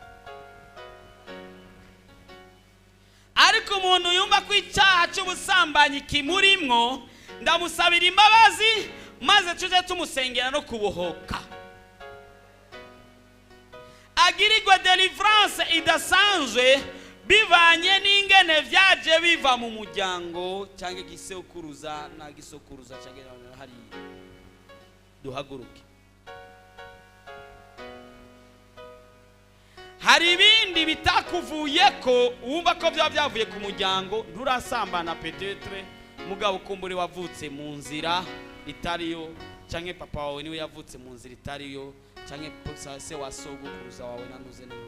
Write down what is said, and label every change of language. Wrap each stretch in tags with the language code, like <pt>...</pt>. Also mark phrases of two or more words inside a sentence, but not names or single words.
<rn>Ariko umuntu yumva ko icyaha cy'ubusambanyi kimurimwo, ndamusabira imbabazi maze tuje tumusengera no kubohoka, agirirwe deliverance idasanzwe bivanye n'ingene vyaje biva mu muryango cyangwa igisekuruza na gisokuruza cyangwa hari. Duhaguruke. Hari ibindi bitakuvuye ko wumva ko byavuye ku muryango, nturasambana peut-être mugabo kumburi wavutse mu nzira itariyo, cyangwa papa wawe niwe yavutse mu nzira itariyo, cyangwa se wasogokuruza wawe nanuze.</rn>